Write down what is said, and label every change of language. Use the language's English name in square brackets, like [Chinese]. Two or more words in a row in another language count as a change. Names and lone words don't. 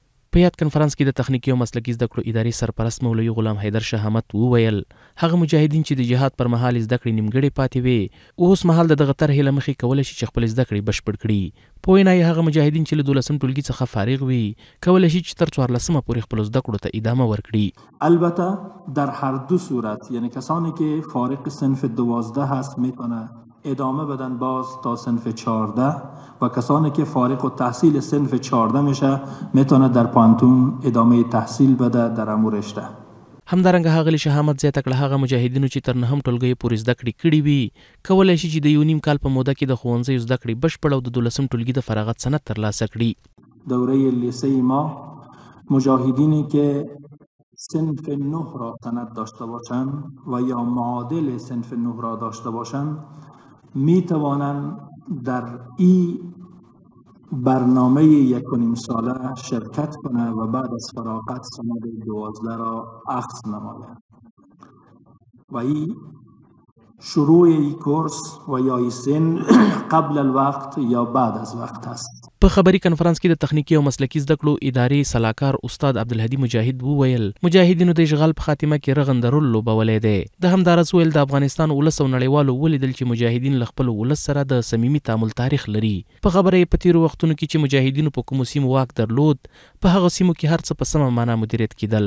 [Pashto] په یاد کنفرانس کې د تخنیکي او مسلکي زده کړو ادارې سرپرست مولوي غلام حیدر شهامت وویل هغه مجاهدین چې د جهاد پر مهال زده کړې نیمګړې پاتې وي اوس مهال د دغه طرحې له مخې کولی شي چې خپل زده کړې بشپړ کړي. په وینا یې هغه مجاهدین چې له 12 ټولګي څخه فارغ وي کولی شي چې تر 14 پورې خپل زده کړو ته ادامه ورکړي. [Persian] البته در هر دو صورت یعنی کسانی که فارغ صنف 12 هست میتونه ادامه بدن باز تا صنف 14 و کسانی که فارغ التحصیل صنف 14 میشه میتونه در پانتون ادامه تحصیل بده در امور رشته. [Pashto] همدارنګه ښاغلي شهامت زیاته کړه هغه مجاهدینو چې تر 9 ټولګیو پورې زده کړې کړې وي کولی شي چې د یو نیم کال په موده کې د ښوونځیو زده کړې بشپړ او د 12 ټولګي د فراغت سند ترلاسه کړي. [Persian] دوره لیسه ما مجاهدینی که صنف 9 را سند داشته باشند و یا معادل صنف 9 را داشته باشند می توانند در این برنامه 1.5 ساله شرکت کنه و بعد از فراغت سند 12 را اخذ نماید و این شروع این کورس و یا این سن قبل الوقت یا بعد از وقت است. [Pashto] په خبري کنفرانس کې د تخنیکي او مسلکي زده کړو ادارې سلاکار استاد عبدالهدي مجاهد وویل مجاهدینو د اشغال په خاتمه کې رغنده رول لوبولی دی. د همدارس ویل د افغانستان ولس او نړیوالو ولیدل چې مجاهدین له خپل ولس سره د صمیمي تعامل تاریخ لري. په خبره یې په تیرو وختونو کې چې مجاهدینو په کومو سیمو واک درلود په هغه سیمو کې هر څه په سمه معنا مدیریت کېدل.